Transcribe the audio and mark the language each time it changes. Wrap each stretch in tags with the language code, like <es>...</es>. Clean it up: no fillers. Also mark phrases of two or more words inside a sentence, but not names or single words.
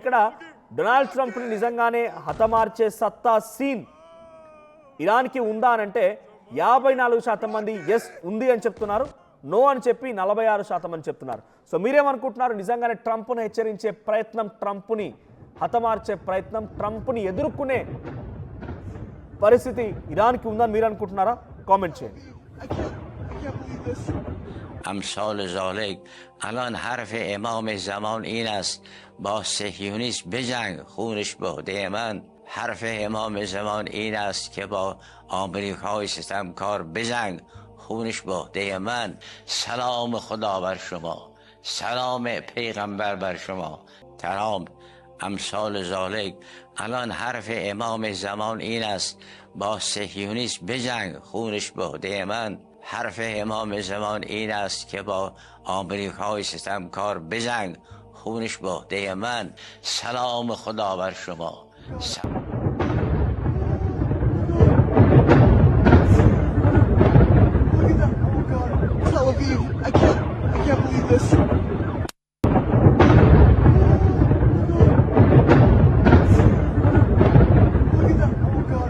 <te>ఇక్కడ డొనాల్డ్ ట్రంప్ని నిజంగానే హతమార్చే సత్తా సీన్ ఇరాన్కి ఉందా అని అంటే 54% మంది ఎస్ ఉంది అని చెప్తున్నారు, నో అని చెప్పి 46% అని చెప్తున్నారు. సో మీరేమనుకుంటున్నారు? నిజంగానే ట్రంప్ను హెచ్చరించే ప్రయత్నం, ట్రంప్ని హతమార్చే ప్రయత్నం, ట్రంప్ని ఎదుర్కొనే పరిస్థితి ఇరాన్కి ఉందని మీరు అనుకుంటున్నారా? కామెంట్ చేయండి.</te> <fa>امثال ذالک الان حرف امام زمان این است با صهیونیسم بجنگ خونش بهده من. حرف امام زمان این است که با آمریکای ستمکار بجنگ خونش بهده من. سلام خدا بر شما، سلام پیغمبر بر شما. ترام امثال ذالک الان حرف امام زمان این است با صهیونیسم بجنگ خونش بهده من. حرف امام زمان این است که با آمریکای ستمکار بجنگ، خونش به عهده من. سلام خدا بر شما.</fa> <en>Tel Aviv, I can't believe this. Look at that, oh God.</en>